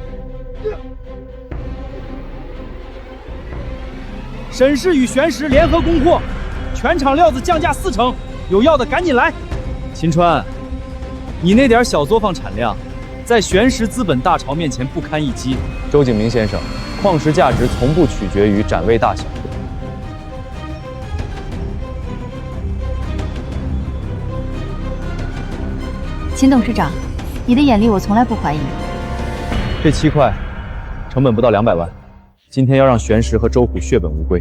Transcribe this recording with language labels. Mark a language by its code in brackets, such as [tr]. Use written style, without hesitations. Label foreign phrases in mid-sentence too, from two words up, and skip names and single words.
[zh] 沈氏与玄石联合供货，全场料子降价40%，有要的赶紧来。秦川，你那点小作坊产量，在玄石资本大潮面前不堪一击。周景明先生，矿石價值從不取決於展位大小。秦董事長，你的眼力我從來不懷疑。這7塊，成本不到200萬，今天要讓玄石和周虎血本無歸。